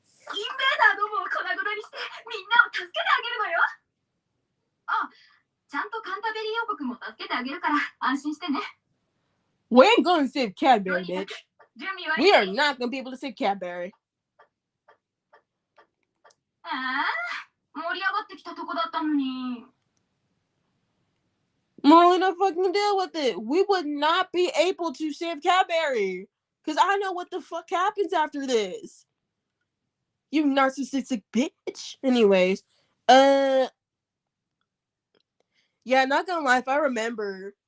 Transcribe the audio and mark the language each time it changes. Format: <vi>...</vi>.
<ja>インベーダーどもを粉々にしてみんなを助けてあげるのよ。あ、ちゃんとカンタベリー王国も助けてあげるから安心してね。</ja> <en>We ain't gonna save Cadbury, bitch. We are not gonna be able to save Cadbury.</en> <ja>盛り上がってきたとこだったのに。</ja> <en>Molly, no fucking deal with it. We would not be able to save Cadbury. Because I know what the fuck happens after this. You narcissistic bitch. Anyways. Yeah, not gonna lie, if I remember.</en>